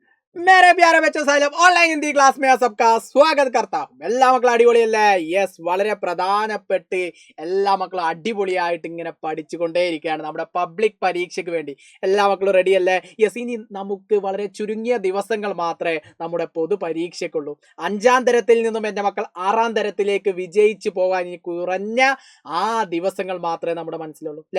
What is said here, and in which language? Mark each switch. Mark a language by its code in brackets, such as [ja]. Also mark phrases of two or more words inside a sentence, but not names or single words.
[hi] मेरे प्यारे बच्चों साहब [en] online Hindi class [hi] में सबका स्वागत करता हूं. [ml] എല്ലാ മക്കളും അടിപൊളിയല്ലേ? യെസ്, വളരെ പ്രധാനപ്പെട്ട് എല്ലാ മക്കളും അടിപൊളിയായിട്ട് ഇങ്ങനെ പഠിച്ചുകൊണ്ടേയിരിക്കുകയാണ് നമ്മുടെ പബ്ലിക് പരീക്ഷയ്ക്ക് വേണ്ടി. എല്ലാ മക്കളും റെഡിയല്ലേ? യെസ്, ഇനി നമുക്ക് വളരെ ചുരുങ്ങിയ ദിവസങ്ങൾ മാത്രമേ നമ്മുടെ പൊതു പരീക്ഷയ്ക്കുള്ളൂ. 5ാം തരത്തിൽ നിന്നും എൻ്റെ മക്കൾ 6ാം തരത്തിലേക്ക് വിജയിച്ചു പോകാൻ ഇനി കുറഞ്ഞ ആ ദിവസങ്ങൾ മാത്രമേ നമ്മുടെ മനസ്സിലുള്ളൂ അല്ലേ?